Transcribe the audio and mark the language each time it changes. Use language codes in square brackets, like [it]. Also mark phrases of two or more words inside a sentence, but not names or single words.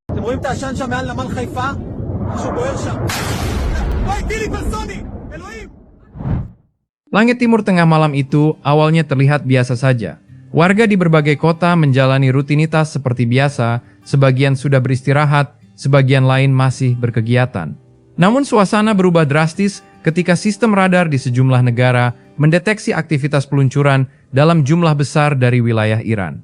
[he] רואים את העשן שם מעל נמל חיפה? משהו בוער שם. וואי, טיל היפרסוני! אלוהים! [id] Langit Timur Tengah malam itu awalnya terlihat biasa saja. Warga di berbagai kota menjalani rutinitas seperti biasa, sebagian sudah beristirahat, sebagian lain masih berkegiatan. Namun suasana berubah drastis ketika sistem radar di sejumlah negara mendeteksi aktivitas peluncuran dalam jumlah besar dari wilayah Iran.